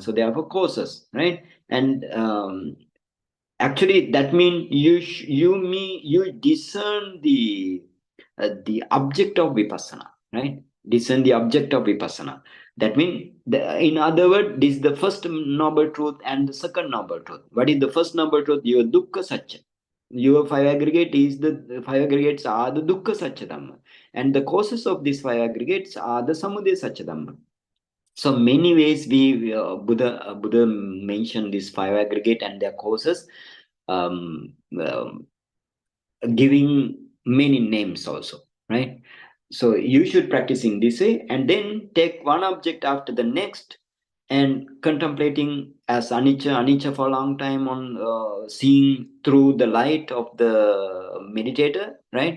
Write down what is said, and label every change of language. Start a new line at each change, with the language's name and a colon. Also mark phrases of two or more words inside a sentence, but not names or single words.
English: So therefore causes, right? And actually that means you discern the object of vipassana, right? Discern the object of vipassana. That means, in other words, this is the first noble truth and the second noble truth. What is the first noble truth?
Pali: Your dukkha satya.
English: Your five aggregate is the five aggregates are the
Pali: dukkha satya dhamma,
English: and the causes of these five aggregates are the
Pali: samudaya satya dhamma.
English: So many ways we Buddha mentioned these five aggregate and their causes, um, um, giving many names also, right? So you should practice in this way, and then take one object after the next, and contemplating as anicca for a long time, on seeing through the light of the meditator, right?